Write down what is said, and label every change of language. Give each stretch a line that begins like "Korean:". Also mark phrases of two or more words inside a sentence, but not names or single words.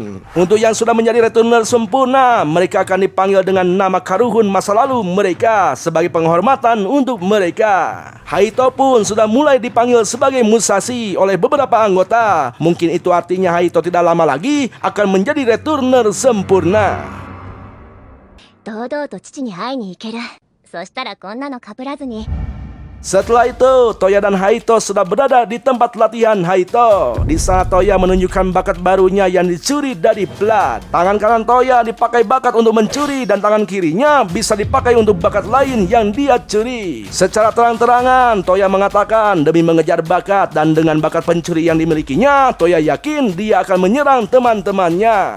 Indonesian: Untuk yang sudah menjadi returner sempurna, mereka akan dipanggil dengan nama Karuhun masa lalu mereka sebagai penghormatan untuk mereka. Haito pun sudah mulai dipanggil sebagai Musashi oleh beberapa anggota. Mungkin itu artinya Haito tidak lama lagi akan menjadi returner sempurna.
Japanese: 堂々と父に会いに行ける。そしたらこんなの被らずに。
Indonesian: Setelah itu, Toya dan Haito sudah berada di tempat latihan Haito. Di sana Toya menunjukkan bakat barunya yang dicuri dari Blood. Tangan kanan Toya dipakai bakat untuk mencuri dan tangan kirinya bisa dipakai untuk bakat lain yang dia curi. Secara terang-terangan, Toya mengatakan demi mengejar bakat dan dengan bakat pencuri yang dimilikinya, Toya yakin dia akan menyerang teman-temannya.